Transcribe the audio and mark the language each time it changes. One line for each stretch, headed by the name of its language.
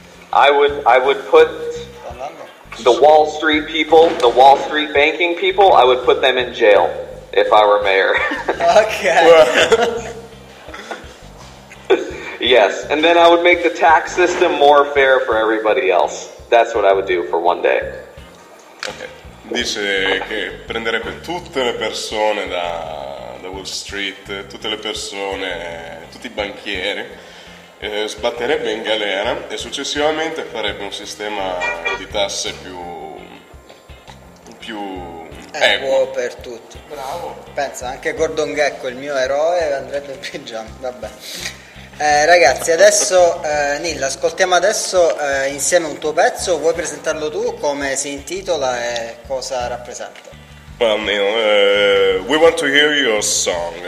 English: I would put the Wall Street people, the Wall Street banking people, I would put them in jail if I were mayor. Okay. Yes, and then I would make the tax system more fair for everybody else. That's what I would do for one day. Okay.
Italian: Dice che prenderebbe tutte le persone da Wall Street, tutte le persone, tutti i banchieri, sbatterebbe in galera e successivamente farebbe un sistema di tasse più equo per tutti. Bravo. Pensa, anche Gordon Gekko, il mio eroe, andrebbe in prigione. Vabbè. Ragazzi, adesso Neil, ascoltiamo adesso insieme un tuo pezzo. Vuoi presentarlo tu? Come si intitola e cosa rappresenta?
English: Well, Neil, we want to hear your song.